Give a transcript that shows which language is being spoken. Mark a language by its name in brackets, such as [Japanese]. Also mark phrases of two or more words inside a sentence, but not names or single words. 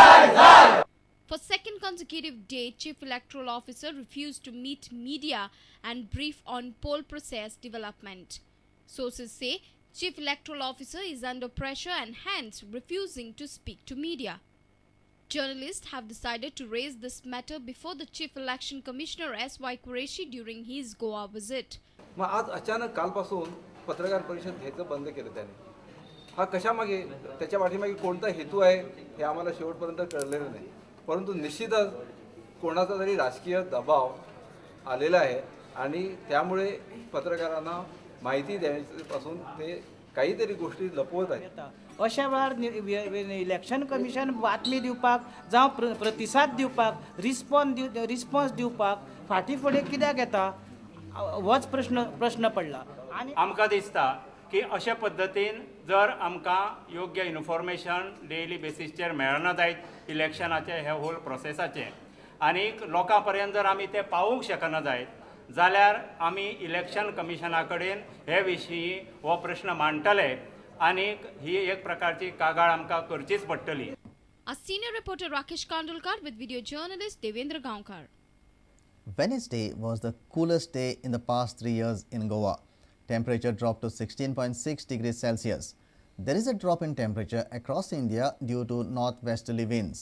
[English] For second consecutive day, Chief Electoral Officer refused to meet media and brief on poll process development. Sources say Chief Electoral Officer is under pressure and hence refusing to speak to media. Journalists have decided to raise this matter before the Chief Election Commissioner S.Y. Qureshi during his Goa visit. [Marathi] मग आज अचानक कालपासून पत्रकार परिषद घ्यायचं बंद केलं त्याने. हा कशामागे त्याच्या पाठीमागे कोणता हेतू आहे हे आम्हाला शेवटपर्यंत कळलेलं नाही. परंतु निश्चितच कोणाचा तरी राजकीय दबाव आलेला आहे आणि त्यामुळे पत्रकारांना माहिती द्यायपासून ते काहीतरी गोष्टी लपवत आहेत. [Konkani] अशा वेळार [English] election commission [Konkani] बातमी दिवपाक जावं प्रतिसाद दिवपाक रिस्पॉन्स दिवपाक फाटी फुडें कित्याक येता होच प्रश्न पडला. आनी आमकां दिसता की अशा पद्दतीन जर आमकां योग्य इन्फॉर्मेशन [English] daily basis [Konkani] मेळना जायत इलेक्शनाचे हे [English] whole process [Konkani] आनी लोकां पर्यंत जर आमी ते पावूंक शकना जायत जाल्यार आमी [English] election commission [Konkani] कडेन हे विशीं हो प्रश्न मांडटले आनी ही एक प्रकारची कागाळ आमकां करचीच पडटली. [English] A senior reporter Rakesh Kandulkar with video journalist Devendra Gaonkar. Wednesday was the coolest day in the past 3 years in Goa. Temperature dropped to 16.6 degrees Celsius. There is a drop in temperature across India due to northwesterly winds.